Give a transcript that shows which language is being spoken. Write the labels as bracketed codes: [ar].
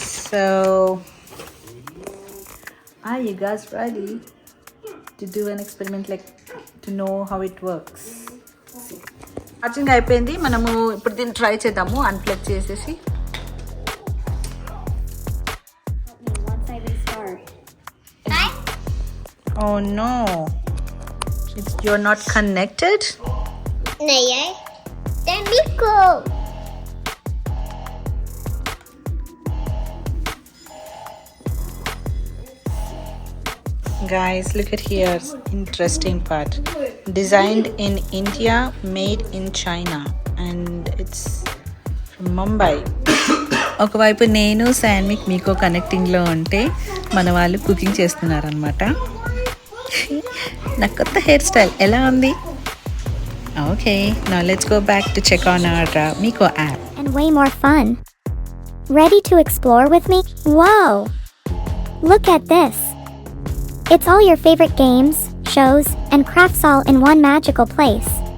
[en] So are you guys ready to do an experiment, like to know how it works? [te] Charging అయిపోయింది, మనము ఇప్పుడు దీన్ని try చేద్దాము unplug చేసేసి. [en] Oh no, you're not connected? Nay, then Miko. Guys, look at here, interesting part. Designed in India, made in China, and it's from Mumbai. [te] ఒకవైపు నేను శాన్విక్ మీకో కనెక్టింగ్లో ఉంటే మన వాళ్ళు కుకింగ్ చేస్తున్నారనమాట. నా కొత్త హెయిర్ స్టైల్ ఎలా ఉంది? [en] Okay, now let's go back to check on our Miko app. And way more fun. Ready to explore with me? Whoa! Look at this. It's all your favorite games, shows, and crafts all in one magical place.